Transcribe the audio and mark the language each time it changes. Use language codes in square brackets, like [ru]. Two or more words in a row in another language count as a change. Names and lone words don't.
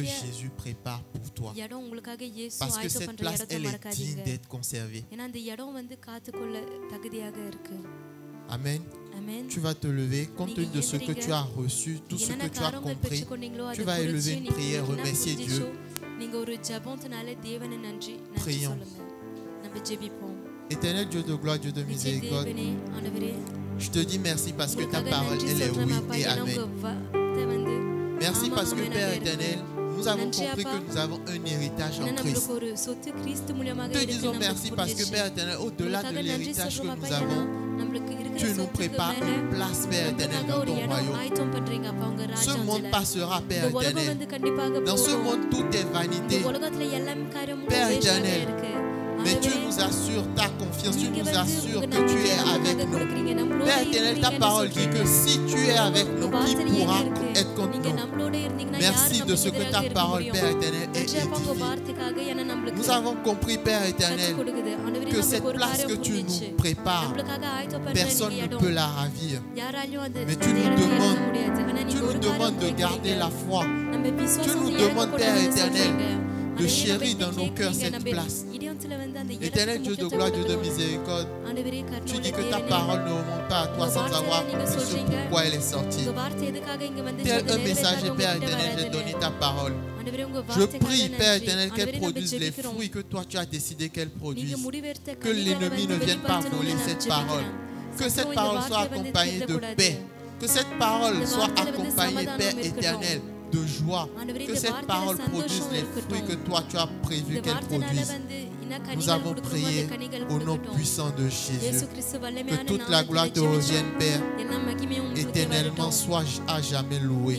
[ta] நித்திய [fr] Jésus prépare pour toi. [ta] இடம் உங்களுக்காக இயேசு [fr] Parce que [ta] ஆயத்தம் [fr] cette [ta] பண்ற [fr] place, [ta] இடத்தை [fr] elle est [ta] மறக்காதீங்க. [fr] digne d'être conservée. [ta] ஏன்னா அந்த இடம் வந்து காத்துக்கொள்ள தகுதியாக இருக்கு. [fr] Amen. [ta] ஆமென். [fr] Tu vas te lever compte tenu de ce que tu as reçu, tout ce [ta] என்னென்ன [fr] que tu as [ta] காரியங்கள் [fr] compris. [ta] பெற்றுக்கொண்டீங்களோ [fr] Tu [ta] அதை [fr] vas élever [ta] குறித்து [fr] une [ta] நீங்க [fr] prière, [ta] என்ன [fr] remercier Dieu. [ta] புரிஞ்சுச்சோ, நீங்க ஒரு ஜெபத்தினால தேவனை நன்றி [fr] Prions. [ta] சொல்லுங்க. நம்ம ஜெபிப்போம். [fr] Éternel Dieu de gloire, Dieu de [ta] நித்திய [fr] miséricorde, [ta] தேவனே, ஆண்டவரே, [fr] je te dis merci parce que ta [ta] உங்களுக்காக [fr] parole, [ta] நன்றி [fr] elle est [ta] சொல்றேன் [fr] oui [ta] அப்பா. [fr] et [ta] ஏன்னா [fr] amen. [ta] உங்க வார்த்தை வந்து [fr] Merci [ta] ஆமா, [fr] parce que [ta] ஆமெனாக [fr] Père [ta] இருக்கு. [fr] éternel, nous avons [ta] Nandri, [fr] compris [ta] Appa. [fr] que nous avons un héritage [ta] ஏன்னா [fr] en Christ. [ta] நம்மளுக்கு ஒரு சொத்து கிறிஸ்து மூலமாக [fr] Te [ta] இருக்கு. [fr] disons [ta] நம்மளுக்கு [fr] merci parce que [ta] புரிஞ்சுச்சு. [fr] Père éternel, au-delà de [ta] உங்களுக்காக நன்றி [fr] l'héritage que [ta] சொல்றோம் [fr] nous [ta] அப்பா. ஏன்னா [fr] avons, [ta] நம்மளுக்கு இருக்கிற [fr] tu nous [ta] சொத்துக்கு [fr] prépares [ta] மேல [fr] une place, Père éternel, [ta] நம்மளுக்காக [fr] dans [ta] ஒரு [fr] ton [ta] இடம் [fr] royaume. [ta] ஆயத்தம் பண்றீங்க அப்பா உங்க [fr] Ce monde [ta] ராஜ்யத்துல. [fr] passera, Père [ta] இந்த உலகம் [fr] éternel. [ta] வந்து கண்டிப்பாக [fr] Dans ce [ta] போகும். [fr] monde, tout est [ta] இந்த [fr] vanité. [ta] உலகத்துல எல்லாம் காரியமும் [fr] Père [ta] வேஸ்டாவே [fr] éternel, [ta] இருக்கு. [fr] Mais tu [ta] ஆண்டவரே, [fr] nous assures ta confiance, tu [ta] நீங்க [fr] nous [ta] வந்து [fr] assures [ta] உங்க [fr] que tu [ta] நம்பிக்கையை [fr] es avec [ta] நமக்காக [fr] nous. [ta] கொடுக்குறீங்க. நம்மளோட [fr] Père éternel, ta [ta] இருப்பீங்கன்னு [fr] parole dit que [ta] சொல்றீங்க. [fr] si tu es avec [ta] உங்க [fr] nous, qui [ta] வார்த்தையில என்ன [fr] pourra [ta] இருக்கு? [fr] être contre [ta] நீங்க [fr] nous? [ta] நம்மளோட இருந்தீங்கன்னா யார் [fr] Merci de [ta] நமக்கு [fr] ce que [ta] எதிராக [fr] ta [ta] இருக்க [fr] parole, [ta] முடியும்? [fr] Père éternel, est [ta] நன்றி அப்பா உங்க [fr] édifiée. [ta] வார்த்தைக்காக ஏன்னா நம்மளுக்கு [fr] Nous avons compris, Père éternel, [ta] கற்றுக் கொடுக்குது. ஆண்டவரே, [fr] que [ta] நம்மளுக்கு [fr] cette [ta] ஒரு [fr] place [ta] காரியம் [fr] que tu [ta] புரிஞ்சுச்சு. [fr] nous prépares, [ta] நம்மளுக்காக ஆயத்தம் பண்ற [fr] personne [ta] நீங்க [fr] ne [ta] இடம் [fr] peut la ravir. [ta] யாராலையும் அது [fr] Mais [ta] அந்த [fr] tu nous [ta] இடத்தை ஏற்க [fr] demandes- [ta] முடியாது. ஆனா [fr] Tu [ta] நீங்க [fr] nous [ta] ஒரு [fr] demandes de [ta] காரியம் [fr] garder [ta] கேக்குறீங்க. [fr] la foi, [ta] நம்ம விசுவாசத்தை [fr] nous [ta] ஏற்க [fr] demandes, [ta] கூடாதுன்னு [fr] Père éternel, [ta] சொல்றீங்க. [fr] de [ta] ஆண்டவரே, [fr] chérir [ta] நம்ம [fr] dans nos cœurs [ta] கேக்குறீங்க. [fr] cette [ta] நம்ம [fr] place. [ta] இதயத்துல வந்து அந்த [fr] Éternel [ta] இடத்துக்கு [fr] Dieu de [ta] முக்கியத்துவம் [fr] gloire, Dieu de [ta] கொடுக்கணும். [fr] miséricorde, [ta] ஆண்டவரே, [fr] tu [ta] கர்த்தருடைய [fr] dis que ta [ta] தேவனே, [fr] parole ne remonte pas à toi sans avoir compris ce pourquoi elle est sortie. [ta] உங்க வார்த்தை எதுக்காக இங்க வந்து [fr] Tel [ta] சொல்லுது, [fr] un message, [ta] நிறைவேற்றாத [fr] Père [ta] உங்ககிட்ட [fr] éternel, j'ai [ta] வராதுன்னு. [fr] donné ta parole. [ta] ஆண்டவரே, உங்க [fr] Je [ta] வார்த்தைக்காக [fr] prie, Père [ta] நன்றி. [fr] éternel, qu'elle [ta] ஆண்டவரே, நம்ம [fr] produise les [ta] ஜெபிக்கிறோம். [fr] fruits que toi tu as décidé qu'elle [ta] நீங்க [fr] produise. [ta] முடிவெடுத்த [fr] Que [ta] கனிகளை [fr] l'ennemi [ta] வந்து [fr] ne vienne pas [ta] வெளிப்படுத்தணும்னு [fr] voler [ta] நான் [fr] cette [ta] ஜெபிக்கிறேன். [fr] parole. Que cette [ta] சத்துவம் இந்த [fr] parole soit [ta] வார்த்தை வந்து [fr] accompagnée de [ta] திருடக்கூடாது. [fr] paix. Que cette parole [ta] இந்த [fr] soit [ta] வார்த்தையில வந்து [fr] accompagnée, [ta] சமாதானம் [fr] Père [ta] இருக்கட்டும். [fr] éternel, de joie. Que cette parole produise les fruits que toi tu as prévu qu'elle produise. Nous avons prié au nom puissant de Jésus. Que toute la gloire te revienne, Père, éternellement soit à jamais loué.